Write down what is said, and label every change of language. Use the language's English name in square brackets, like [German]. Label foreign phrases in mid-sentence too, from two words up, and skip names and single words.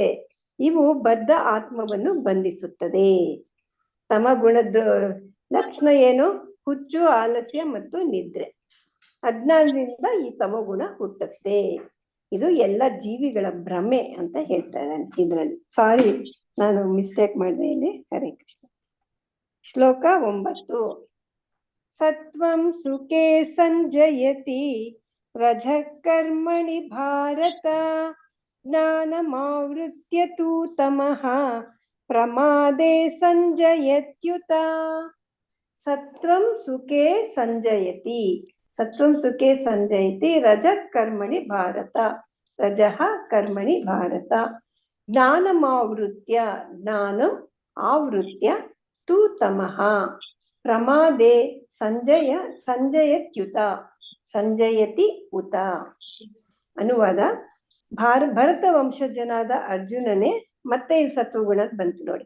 [Kannada] ಇವು ಬದ್ಧ ಆತ್ಮವನ್ನು ಬಂಧಿಸುತ್ತದೆ. ತಮ ಗುಣದ ಲಕ್ಷಣ ಏನು? ಹುಚ್ಚು, ಆಲಸ್ಯ ಮತ್ತು ನಿದ್ರೆ. ಅಜ್ಞಾನದಿಂದ ಈ ತಮೋಗುಣ ಹುಟ್ಟುತ್ತೆ. ಇದು ಎಲ್ಲ ಜೀವಿಗಳ ಭ್ರಮೆ ಅಂತ ಹೇಳ್ತಾ ಇದ್ದಾನೆ ಇದರಲ್ಲಿ. ಸಾರಿ, ನಾನು ಮಿಸ್ಟೇಕ್ ಮಾಡಿದೆ ಇಲ್ಲಿ. ಹರೇ ಕೃಷ್ಣ. ಶ್ಲೋಕ 9. [Sanskrit] ಸತ್ವಂ ಸುಖೇ ಸಂಜಯತಿ ರಜಃ ಕರ್ಮಣಿ ಭಾರತ ಜ್ಞಾನಮಾವೃತ್ಯ ತು ತಮಃ ಪ್ರಮಾದೇ ಸಂಜಯತ್ಯುತ. ಸತ್ವಂ ಸುಖೇ ಸಂಜಯತಿ, ಸತ್ವಂ ಸುಖೇ ಸಂಜಯತಿ ರಜಃ ಕರ್ಮಣಿ ಭಾರತ, ರಜಃ ಕರ್ಮಣಿ ಭಾರತ. ಜ್ಞಾನಮಾವೃತ್ಯ, ಜ್ಞಾನಂ ಆವೃತ್ಯ, ತು ತಮಃ ಪ್ರಮಾದೇ ಸಂಜಯತ್ಯುತ, ಸಂಜಯತಿ ಉತ. [Kannada] ಅನುವಾದ: ಭರತ ವಂಶಜನಾದ ಅರ್ಜುನನೇ ಮತ್ತೆ ಈ ಸತ್ವಗುಣ ಬಂತು ನೋಡಿ.